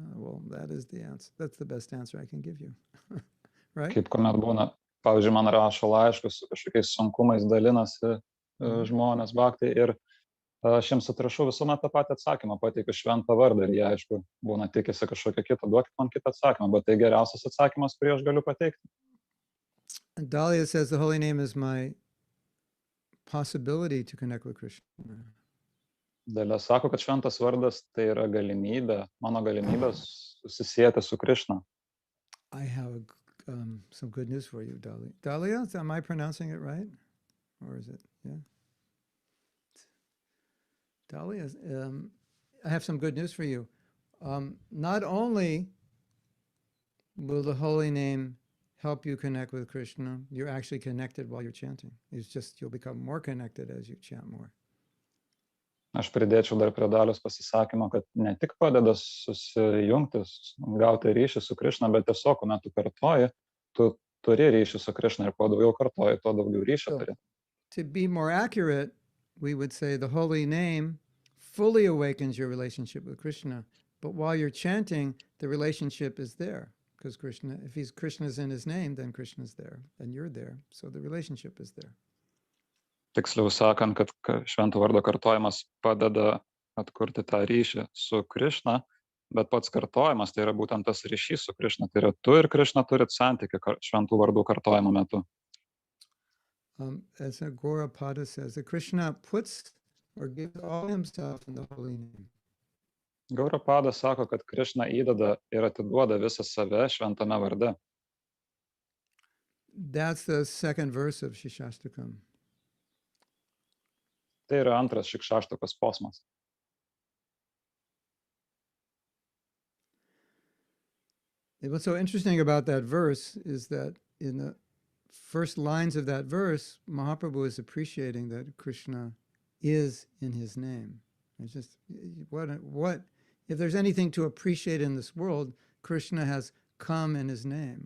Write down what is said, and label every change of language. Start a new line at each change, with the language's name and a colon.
English: Well, that is the answer. That's the best answer I can give you. Right?
Lithuanian: Kaip kuomet būna, pavyzdžiui, man rašo laiškus su kažkokiais sunkumais, dalinasi žmonės bhaktai ir aš jiems atrašau visuomet tą patį atsakymą, pateikiu šventą vardą ir jie, aišku, būna tikisi kažkokią kitą, duokit man kitą atsakymą, bet tai geriausias atsakymas, kurį aš galiu pateikti.
English: And Dahlia says the holy name is my possibility to connect with Krishna.
Lithuanian: Dalia sako, kad šventas vardas tai yra galimybė, mano galimybė susisieti su Krishna.
English: I have some good news for you, Dahlia. Dahlia, am I pronouncing it right? Or is it, yeah? Dahlia, I have some good news for you. Not only will the holy name help you connect with Krishna, you're actually connected while you're chanting. It's just you'll become more connected as you chant more.
Lithuanian: Aš pridėčiau dar prie Dalios pasisakymo, kad ne tik padeda susijungti, gauti ryšį su Krishna, bet tiesiog, kuomet tu kartoji, tu turi ryšį su Krishna ir kuo daugiau kartoji, tuo daugiau ryšio turi.
English: To be more accurate, we would say the holy name fully awakens your relationship with Krishna. But while you're chanting, the relationship is there. Because Krishna, if Krishna's in his name, then Krishna's there, and you're there. So the relationship is there.
Lithuanian: Tiksliau sakant, kad švento vardo kartojimas padeda atkurti tą ryšį su Krishna, bet pats kartojimas tai yra būtent tas ryšys su Krishna. Tai yra tu ir Krishna turit santykį šventų vardų kartojimo metu.
English: As Gaurapada says, that Krishna puts or gives all himself in the holy name.
Lithuanian: Gaurapada sako, kad Krishna įdeda ir atiduoda visą save šventame varde.
English: That's the second verse of Shishastakam.
Lithuanian: Tai yra antras šikšaštokos posmas.
English: What's so interesting about that verse is that in the first lines of that verse, Mahaprabhu is appreciating that Krishna is in his name. It's just, what, if there's anything to appreciate in this world, Krishna has come in his name.